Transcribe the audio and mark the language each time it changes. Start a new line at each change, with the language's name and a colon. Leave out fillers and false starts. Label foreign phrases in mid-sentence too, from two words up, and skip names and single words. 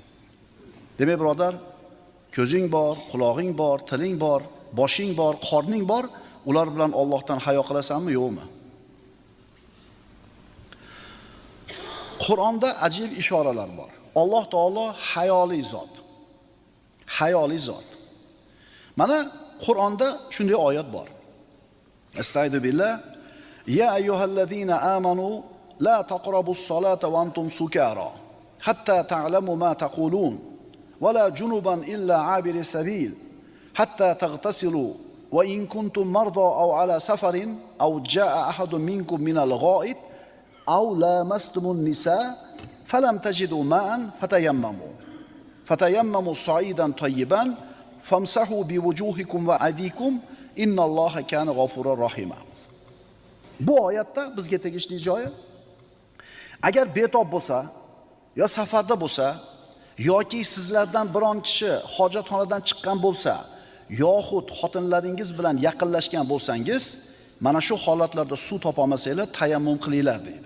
Uzbek: Demak, birodar, ko'zing bor, quloqing bor, tiling bor, boshing bor, qorning bor, ular bilan Allohdan hayo qilasanmi, yo'qmi? Qur'onda ajib ishoralar bor. Alloh taolo hayoli zot. Hayoli zot. Mana Qur'onda shunday oyat bor.
Arabic: أستعيذ بالله. يا أيها الذين آمنوا لا تقربوا الصلاة وأنتم سكارى حتى تعلموا ما تقولون ولا جنبا إلا عابري سبيل حتى تغتسلوا وإن كنتم مرضى أو على سفر أو جاء أحد منكم من الغائط أو لامستم النساء فلم تجدوا ماء فتيمموا صعيدا طيبا فامسحوا بوجوهكم وأيديكم إن الله كان غفورا رحيما.
Uzbek: Bu oyatda bizga tegishli joyi, agar betob bo'lsa, yo safarda bo'lsa, yoki sizlardan biron kishi hojatxonadan chiqqan bo'lsa, yoxud xotinlaringiz bilan yaqinlashgan bo'lsangiz, mana shu holatlarda suv topa olmasanglar, tayammum qilinglar deydi.